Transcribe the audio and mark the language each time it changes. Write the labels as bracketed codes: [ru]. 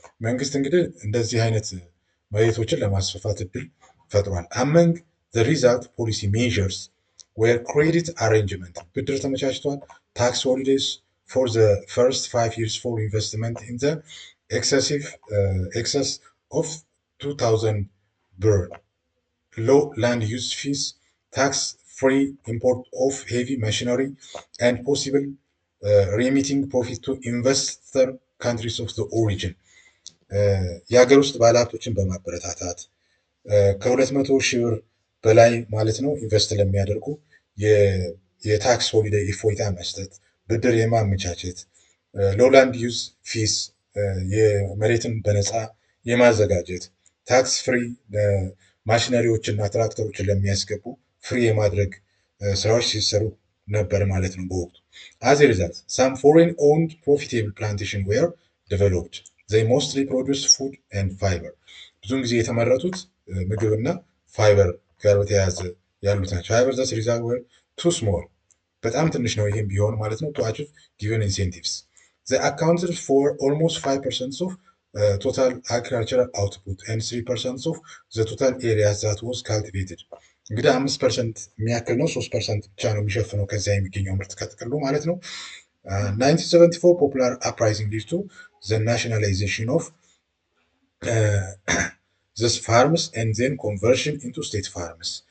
[am] መንግስት እንግዲህ እንደዚህ አይነት መሬቶችን ለማስፋፋት እድል ፈጥሯል። [en] among the result policy measures were credit arrangement [am] ብድር ተመቻችቷል። [en] tax holidays for the first 5 years for investment in the excess of 2000 birr, low land use fees, tax-free import of heavy machinery, and possible remitting profit to investor countries of the origin. [am] የሀገር ውስጥ ባለሀብቶችን በማበረታታት ከ200 ሺህ ብር በላይ ማለት ነው ኢንቨስት ለሚያደርጉ የታክስ ሆሊዴይ እፎይታ መስጠት፣ ብድር የማመቻቸት፣ ሎላንድ ዩዝ ፊስ የመሬትን በነፃ የማዘጋጀት፣ ታክስ ፍሪ ማሽነሪዎችና ትራክተሮችን ለሚያስገቡ ፍሪ የማድረግ ስራዎች ሲሰሩ ነበር ማለት ነው በወቅቱ። [en] as a result some foreign owned profitable plantation were developed. they mostly produced food and fiber. [am] ብዙውን ጊዜ የተመረቱት ምግብና ፋይበር ጋር በተያያዘ ያሉት ናቸው። [en] however thus results were too small. [am] በጣም ትንሽ ነው ይህም ቢሆን ማለት ነው [en] to achieve given incentives. they accounted for almost 5% of total agricultural output and 3% of the total area that was cultivated. [am] እንግዲህ 5% የሚያክል ነው፣ 3% ብቻ ነው የሚሸፍነው ከዚያ የሚገኘው ምርት ከጥቅሉ ማለት ነው። [en] 1974 popular uprising led to the nationalization of these farms and then conversion into state farms.